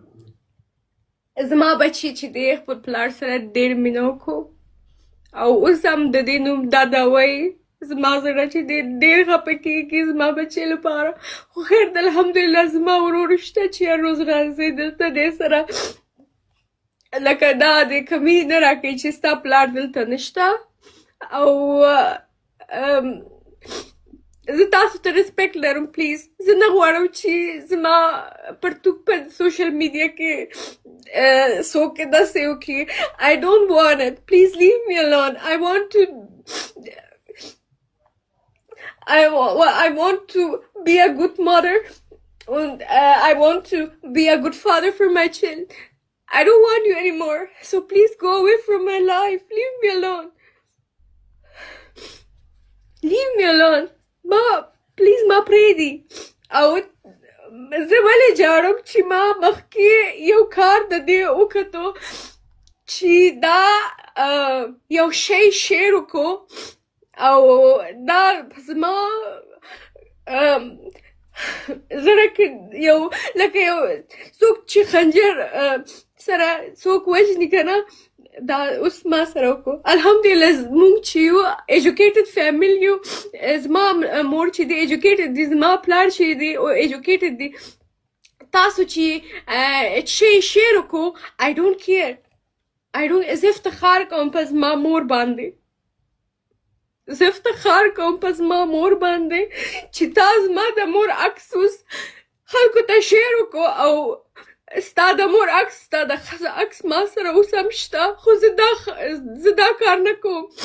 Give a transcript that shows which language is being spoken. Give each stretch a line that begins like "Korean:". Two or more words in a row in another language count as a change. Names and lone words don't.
Pashto: زما بچی چې دی خپل پلار سره ډېر مینه وکړو او اوس هم د دې نوم دادا وایي زما زړه چې دی ډېر خفه کېږي زما بچې لپاره خو خیر د الحمدلله زما ورور شته چې هر روز راځي دلته دې سره لکه دا د کمی نه راکوي چې ستا پلار دلته نشته او زه تاسو ته ریسپیکټ لرم پلیز زه نه غواړم چې زما پرتوګ په
English: social media
Pashto: کې څوک داسې وکړي
English: I don't want it please leave me alone I want to be a good mother and I want to be a good father for my child I don't want you anymore so please go away from my life leave me alone leave me alone
Pashto: ما پلیز ما پرېږدي او زه ولې جاړم چې ما مخکې یو کار د دې وکړو چې دا یو شی شیر وکړو او دا زما زړه کې یو لکه یو څوک چې خنجر سره څوک وژني که نه دا اوس ما سره وکړو الحمدلله مونږ چې یو
English: educated family
Pashto: یو زما مور چې دی ایجوکیټډ دی زما پلار چې دی او ایجوکیټډ دی تاسو چې شی شیر وکړو
English: I don't care
Pashto: زه افتخار کوم په زما مور باندې زه افتخار کوم په زما مور باندې چې تا زما د مور عکس اوس خلکو ته شیر وکړو او ستا د مور عکس ستا د ښځه عکس ما سره اوس هم شته خو زه دا کار نه کوم